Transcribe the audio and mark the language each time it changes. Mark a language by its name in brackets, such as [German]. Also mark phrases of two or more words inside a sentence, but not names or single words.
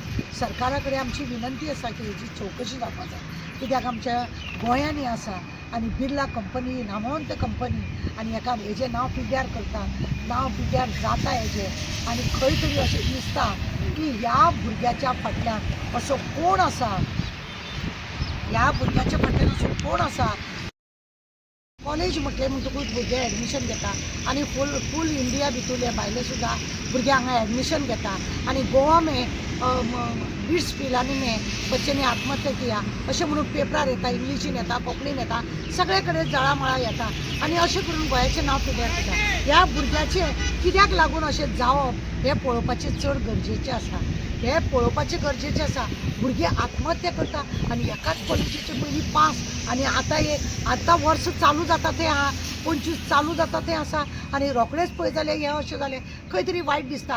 [Konkani] सरकारा कडेन आमची विनंती आसा की हेची चवकशी जावपाक जाय कित्याक आमच्या गोंयांनी आसा आनी बिर्ला कंपनी नामवंत कंपनी आनी हेजें नांव पिड्ड्यार करता नांव पिड्ड्यार जाता हेजें आनी खंय तरी अशें दिसता की ह्या भुरग्याच्या फाटल्यान असो कोण आसा ह्या भुरग्याच्या फाटल्यान असो कोण आसा. कॉलेज म्हटलें म्हणटकूच भुरगे एडमिशन घेता आनी [English] full India [Konkani] भितरले भायले सुद्दां भुरगे हांगा एडमिशन घेता आनी [Hindi] गोवा में बिट्स पिलानी में बच्चे ने आत्महत्या किया [Konkani] अशें म्हणून पेपरार येता इंग्लिशीन येता कोंकणीन येता सगळे कडेन जळामळा येता आनी अशें करून गोंयाचें नांव पिड्ड्यार करता. ह्या भुरग्याचें कित्याक लागून अशें जावप हें पळोवपाचें चड गरजेचें आसा हे पळोवपाचें गरजेचें आसा. भुरगे आत्महत्या करता आनी एकाच कॉलेजीचे पयलीं पास आनी आतां वर्स चालू जाता तें आहा 25 चालू जाता तें आसा आनी रोखडेंच पळय जाल्यार हें अशें जालें खंय तरी वायट दिसता.